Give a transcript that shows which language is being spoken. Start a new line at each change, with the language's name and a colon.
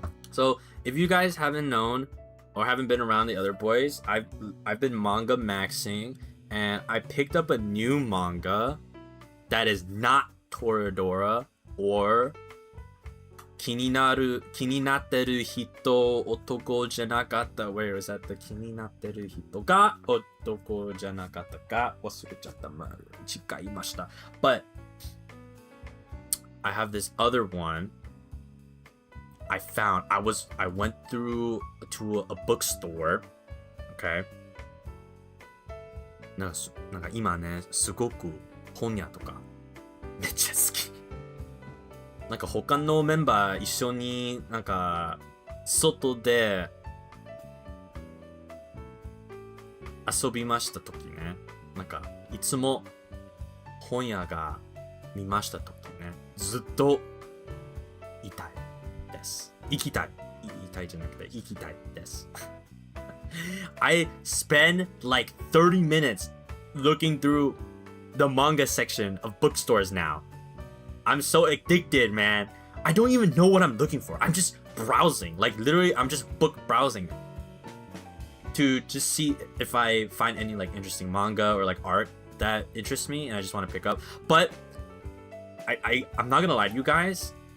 English: So if you guys haven't known or haven't been around the other boys, I've been manga maxing and I picked up a new manga that is not Toradora or
Japanese: 気になってる人男じゃなかった
English: Where is that?
Japanese: 気になってる人が男じゃなかったか忘れちゃった違いました
English: But I have this other one I found I went through to a bookstore Okay
Japanese: なんか今ねすごく本屋とかめっちゃ好きなんか他のメンバー一緒になんか外で遊びました時ねなんかいつも本屋が見ました時ねずっといたいです行きたいじゃなくて行きたいです
English: I spend like 30 minutes looking through the manga section of bookstores now I'm so addicted, man. I don't even know what I'm looking for. I'm just browsing. Like, literally, I'm just book browsing to just see if I find any, like, interesting manga or, like, art that interests me and I just want to pick up. But I'm not gonna lie to you guys.